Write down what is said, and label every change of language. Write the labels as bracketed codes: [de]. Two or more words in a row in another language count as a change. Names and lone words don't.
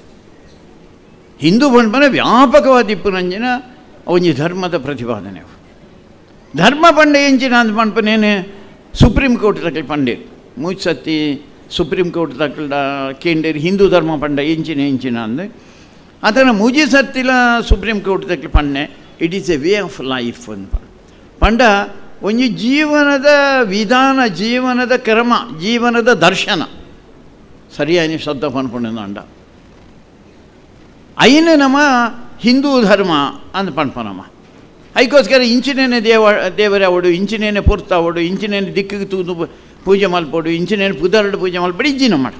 [tcy] ಹಿಂದೂ ಪಂಪನ ವ್ಯಾಪಕವಾದ ಇಪ್ಪುನಂಚಿನ ಒಂಜಿ ಧರ್ಮದ ಪ್ರತಿಪಾದನೆ. ಧರ್ಮ ಪಂಡ ಎಂಚಿನ ಅಂದ ಪಂಪನೇನು ಸುಪ್ರೀಂ ಕೋರ್ಟ್ ತಕ್ಕಲು ಪಂಡೆ ಮೂಜ್ ಸತಿ ಸುಪ್ರೀಂ ಕೋರ್ಟ್ ತಕ್ಕಲ್ಡ ಕೇಂಡೇರಿ ಹಿಂದೂ ಧರ್ಮ ಪಂಡ ಎಂಚಿನ ಅಂದು ಅದನ್ನು ಮೂಜಿ ಸತ್ತಿಲ ಸುಪ್ರೀಂ ಕೋರ್ಟ್ ತಕ್ಕಲು ಪಂಡೆ [en] it is a way of life [tcy] ಅಂತ ಪಂಡ ಒಂಜಿ ಜೀವನದ ವಿಧಾನ, ಜೀವನದ ಕ್ರಮ, ಜೀವನದ ದರ್ಶನ ಸರಿಯಾಗಿ ಶಬ್ದ ಪನ್ಪುಂಡ ಐನು ನಮ್ಮ ಹಿಂದೂ ಧರ್ಮ ಅಂದ್ ಪನ್ಪನಮ್ಮ. ಅದಕ್ಕೋಸ್ಕರ ಇಂಚಿನೇನೆ ದೇವರೇ ಅವಡು, ಇಂಚಿನೇನೆ ಪೊರ್ತಾವಡು, ಇಂಚಿನೇನೆ ದಿಕ್ಕಿಗೆ ತೂದು ಪೂಜೆ ಮಲ್ಪಡು, ಇಂಚಿನೇನೆ ಪುದರಡು ಪೂಜೆ ಮಲ್ಪಡು ಇಜ್ಜಿನ ಮಾಡು.